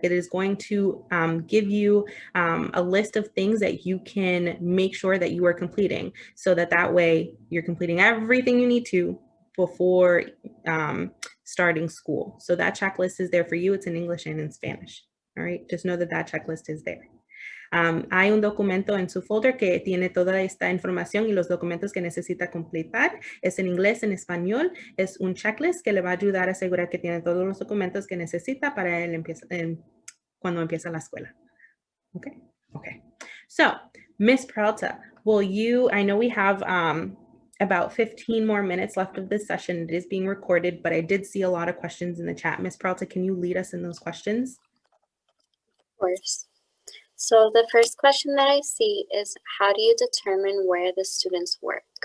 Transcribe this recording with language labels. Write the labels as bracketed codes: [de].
[en] It is going to give you a list of things that you can make sure that you are completing, so that way you're completing everything you need to before starting school. So that checklist is there for you. It's in English and in Spanish. All right, just know that that checklist is there. [es] Hay un documento en su folder que tiene toda esta información y los documentos que necesita completar. Es en inglés, en español. Es un checklist que le va a ayudar a asegurar que tiene todos los documentos que necesita para él cuando empieza la escuela. [en] Okay. Okay. So, Ms. Peralta, will you, I know we have about 15 more minutes left of this session. It is being recorded, but I did see a lot of questions in the chat. Ms. Peralta, can you lead us in those questions? Of course. So the first question that I see is, how do you determine where the students work?